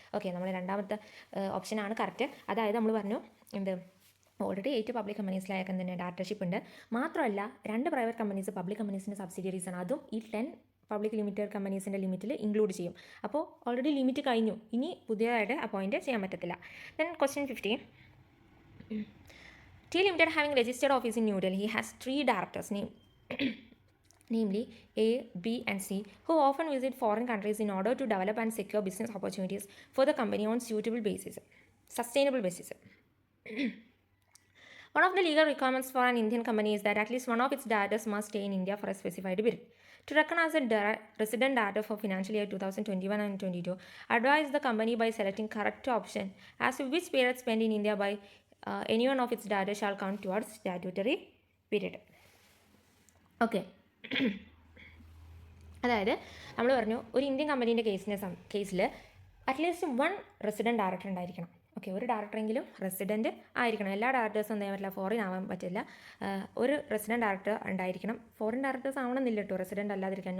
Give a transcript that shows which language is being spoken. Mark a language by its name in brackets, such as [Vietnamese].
[Malayalam] Okay, നമ്മൾ രണ്ടാമത്തെ ഓപ്ഷനാണ് കറക്റ്റ്. അതായത് നമ്മൾ പറഞ്ഞു എന്ത്, ഓൾറെഡി 8 പബ്ലിക് കമ്പനീസിലായാലും തന്നെ ഡയറക്ടർഷിപ്പ് ഉണ്ട്. മാത്രമല്ല 2 പ്രൈവറ്റ് കമ്പനീസ് പബ്ലിക് കമ്പനീസിൻ്റെ സബ്സിഡിയറീസ് ആണ്. അതും ഈ 10 പബ്ലിക് ലിമിറ്റഡ് കമ്പനീസിൻ്റെ ലിമിറ്റിൽ ഇൻക്ലൂഡ് ചെയ്യും. അപ്പോൾ ഓൾറെഡി ലിമിറ്റ് കഴിഞ്ഞു, ഇനി പുതിയതായിട്ട് അപ്പോയിൻറ്റ് ചെയ്യാൻ പറ്റത്തില്ല. [English] Then question 15. T Limited having registered office in New Delhi has 3 directors namely A, B and C, who often visit foreign countries in order to develop and secure business opportunities for the company on sustainable basis. One of the legal requirements for an Indian company is that at least one of its directors must stay in India for a specified period. To recognize a resident director for financial year 2021 and 22, advise the company by selecting correct option as to which period spent in India by any one of its directors shall count towards statutory period. Okay. [Malayalam] അതായത് നമ്മൾ പറഞ്ഞു ഒരു Indian കമ്പനീൻ്റെ കേസിൽ at least 1 resident director ഉണ്ടായിരിക്കണം. Okay, ഒരു ഡയറക്ടറെങ്കിലും resident ആയിരിക്കണം. എല്ലാ ഡയറക്ടേഴ്സും ഒന്നും ചെയ്യാൻ പറ്റില്ല, ഫോറിൻ ആവാൻ പറ്റില്ല. ഒരു റെസിഡൻറ്റ് ഡയറക്ടർ ഉണ്ടായിരിക്കണം. ഫോറിൻ ഡയറക്ടേഴ്സ് ആവണമെന്നില്ല കേട്ടോ, റെസിഡൻറ്റ് അല്ലാതിരിക്കാം.